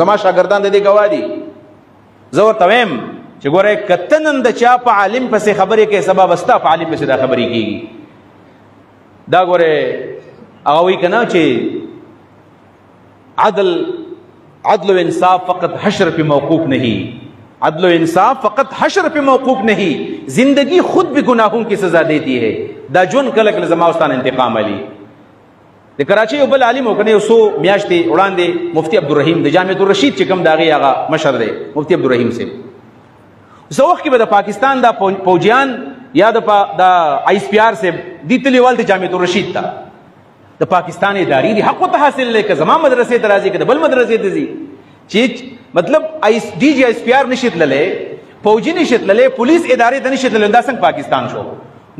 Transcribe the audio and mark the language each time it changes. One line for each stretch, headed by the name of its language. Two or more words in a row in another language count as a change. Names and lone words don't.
Pashto: زما شاګردان د دې ګواه دي. زه ورته وایم چې ګورئ که ته نن د چا په عالم پسې خبرې کوې سبا به ستا په عالم پسې دا خبرې کېږي. دا ګورئ هغه وایي که نه چې
Urdu: عدل و انصاف فقط حشر پہ موقوف نہیں. عدل و انصاف فقط حشر پہ موقوف نہیں. زندگی خود بھی گناہوں کی سزا دیتی ہے.
Pashto: دا جون کله کله زما واستان انتقام علی د کراچۍ یو بل عالم وکنه یو څو میاشتې وړاندې مفتی عبدالرحیم د جامعة الرشید چې کوم د هغې هغه مشر دی مفتی عبدالرحیم صاحب څه وخت کې به د پاکستان دا پوجیان یا د آی اس پی آر صاحب دې تلي ول د جامعة الرشید ته د پاکستان ادارې دي حق ته حاصل لکه زما مدرسې ته راځي که د بل مدرسې ته ځي چې مطلب ډي جي آی اس پی آر نشي تللی فوجي نشي تللی پولیس ادارې ته نشي تللی دا څنګه پاکستان شو.